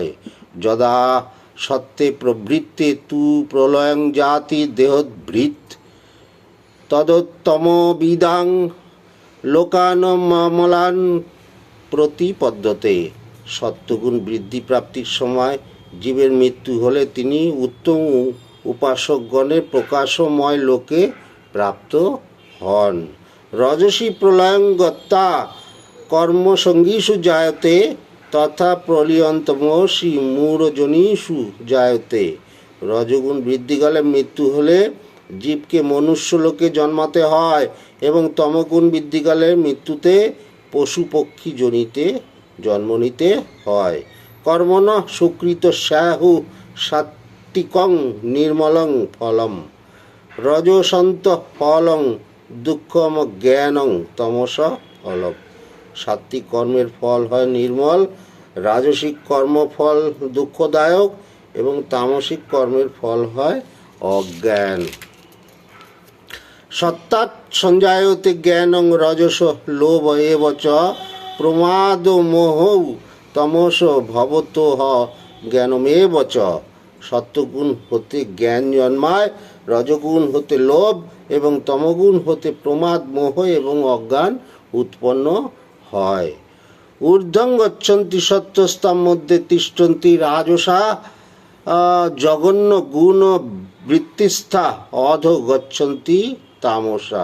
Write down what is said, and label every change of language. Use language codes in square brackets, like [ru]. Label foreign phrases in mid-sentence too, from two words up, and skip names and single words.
[sa] যদা সত্যে প্রবৃত্তে তু প্রলয়ং জাতি দেহভৃৎ তদোত্তমবিদাং লোকানমলান প্রতিপদ্যতে। [bn] সত্যগুণ বৃদ্ধি প্রাপ্তির সময় জীবের মৃত্যু হলে তিনি উত্তম উপাসকগণের প্রকাশময় লোকে প্রাপ্ত হন। [sa] রজসী প্রলয়ং গত্তা কর্মসঙ্গীষু জায়তে তথা প্রলিয়ন্তমসি মূঢ়জনীষু জায়তে। [bn] রজগুণ বৃদ্ধিকালে মৃত্যু হলে জীবকে মনুষ্যলোকে জন্মাতে হয় এবং তমগুণ বৃদ্ধিকালে মৃত্যুতে পশু পক্ষী জনিতে জন্ম নিতে হয়। [sa] কর্মণ সুকৃত স্যাহু সাত্বিকং নির্মলং ফলম রজসন্ত ফলং দুঃখম জ্ঞানং তমস ফলম। [bn] সাত্বিক কর্মের ফল হয় নির্মল, রাজসিক কর্মফল দুঃখদায়ক এবং তামসিক কর্মের ফল হয় অজ্ঞান। [sa] সত্তাৎ সঞ্জায়তে জ্ঞানং রজস লোভ এব চ প্রমাদ মোহৌ তমস ভবতোহ জ্ঞানমেব চ। [bn] সত্যগুণ হতে জ্ঞান জন্মায়, রজগুণ হতে লোভ এবং তমগুণ হতে প্রমাদ, মোহ এবং অজ্ঞান উৎপন্ন হয়। [sa] ঊর্ধ্বং গচ্ছন্তি সত্যস্তাম মধ্যে তিষ্ঠন্তি রাজসা জঘন্য গুণ বৃত্তিস্থা অধ গচ্ছন্তি তামসা।